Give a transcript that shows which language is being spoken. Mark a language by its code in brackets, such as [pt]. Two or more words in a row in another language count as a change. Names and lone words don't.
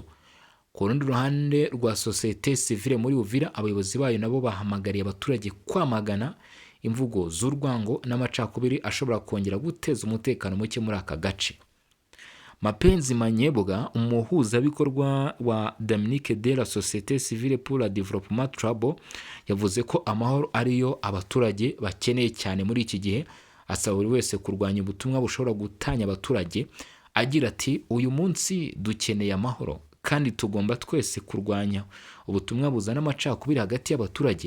[rw] Ku rundi ruhande rwa sosiyete sivile muri Uvira, abayobozi bayo nabo bahamagariye abaturage kwamagana imvugo z'urwango n'amacakubiri ashobora kongera guteza umutekano muke muri aka gace. Mapenzi Manyebwa, umuhuzabikorwa wa Dominique de la Société Civile pour le Développement Trouble, yavuze ko amahoro ariyo abaturage bakeneye cyane muri iki gihe. Asaba buri wese kurwanya ubutumwa bushobora gutanya abaturage, agira ati uyu munsi dukeneye amahoro kandi tugomba twese kurwanya ubutumwa buzana amacakubiri hagati y'abaturage.